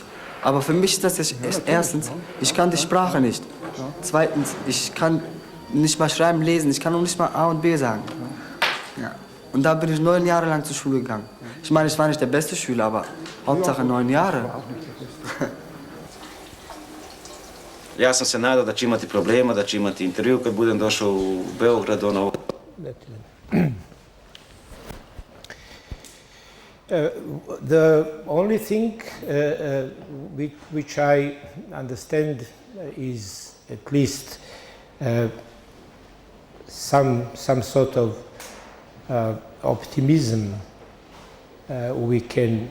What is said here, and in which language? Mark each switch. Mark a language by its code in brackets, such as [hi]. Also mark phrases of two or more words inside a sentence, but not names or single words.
[de] Aber für mich ist das erstens, ich kann die Sprache nicht. Zweitens, ich kann nicht mal schreiben, lesen, ich kann noch nicht mal A und B sagen. Ja. Und da bin ich 9 Jahre lang zur Schule gegangen. Ich meine, ich war nicht der beste Schüler, aber Hauptsache 9 Jahre. [sr] Ja sam se nadao da će imati problema, da će imati intervju kad budem došao u Beograd, [en] The only thing which I understand is at least some sort of optimism we can